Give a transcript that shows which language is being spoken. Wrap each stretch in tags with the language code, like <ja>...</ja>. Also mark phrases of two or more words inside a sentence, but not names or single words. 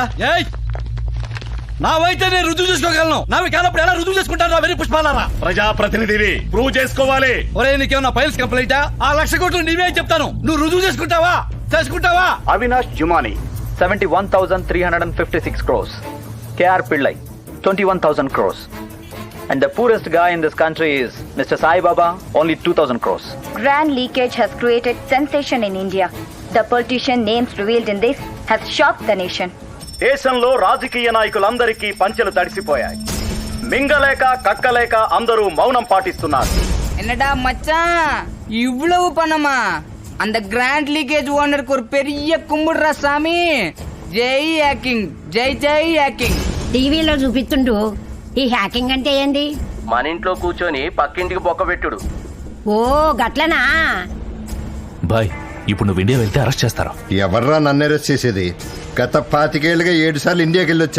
<te>నావైతే నేను రుజువు చేసుకోగలను. నావి కానప్పుడు ఎలా రుజువు చేసుకుంటాను? వెరీ పుష్పాలారా, ప్రజాప్రతినిధివి, ప్రూవ్ చేసుకోవాలి. ఒరే, నీకేమన్నా</te> <en>files complete?</en> <te>ఆ 1,00,000 కోట్లు నీవే చెప్తాను. నువ్వు రుజువు చేసుకుంటావా?</te> <en>అవినాష్ జుమాని 71,356 crores. KR Pillai 21,000 crores. And the poorest guy in this country is Mr. Sai Baba, only 2,000 crores. Grand leakage has created sensation in India. The politician names revealed in this has shocked the nation.</en> <te>దేశంలో రాజకీయ నాయకులందరికీ పంచెలు తడిసిపోయాయి. మింగలేక కక్కలేక అందరూ మౌనం పాటిస్తున్నారు.</te> <ta>என்னடா மச்சான், இவ்வளவு பணமா? அந்த</ta> <en>grand leakage</en> <ta>ஓனருக்கு ஒரு பெரிய கும்பிடுறா சாமி.</ta> <te>జై హ్యాకింగ్, జై జై హ్యాకింగ్. టీవీలో చూపిస్తుండు. ఈ హ్యాకింగ్ అంటే ఏంది? మన ఇంట్లో కూర్చొని పక్కింటికి బొక్క పెట్టుడు. ఓ గట్లనా? బాయ్, ఇప్పుడు నువ్వు ఇండియా వెళ్తే అరెస్ట్ చేస్తారా? ఎవర్రా నన్ను అరెస్ట్ చేసేది? గత 25 ఏళ్ళుగా 7 సార్లు ఇండియాకి వెళ్ళొచ్చా.</te>